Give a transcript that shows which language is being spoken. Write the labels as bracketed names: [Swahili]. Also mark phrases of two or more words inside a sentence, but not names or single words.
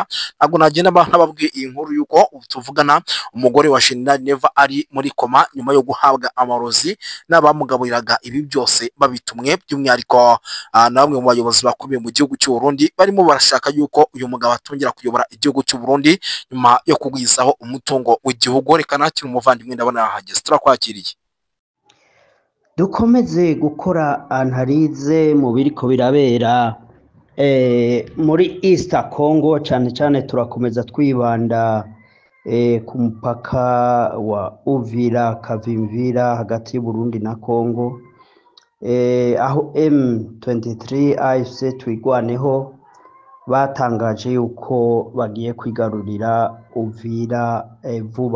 [Rundi] Ntago nagenda nababwiye iyi nkuru yuko tuvugana umugore wa General Neva ari muri koma nyuma yo guhabwa amarozi n'abamugaburiraga ibi byose babitumwe, by'umwihariko na bamwe mu bayobozi bakomeye mu gihugu cy'u Burundi barimo barashaka yuko uyu mugabo atongera kuyobora igihugu cy'u Burundi nyuma yo kugwizaho umutungo w'igihugu. Reka nakira umuvandimwe ndabona yahageze, turakwakiriye. Dukomeze gukora analize mu biriko birabera muri East Congo, cyane cyane turakomeza twibanda ku mupaka wa Uvira Kavimvira hagati y'u Burundi na Congo, aho M23 AFC twigwaneho batangaje yuko bagiye kwigarurira Uvira vuba.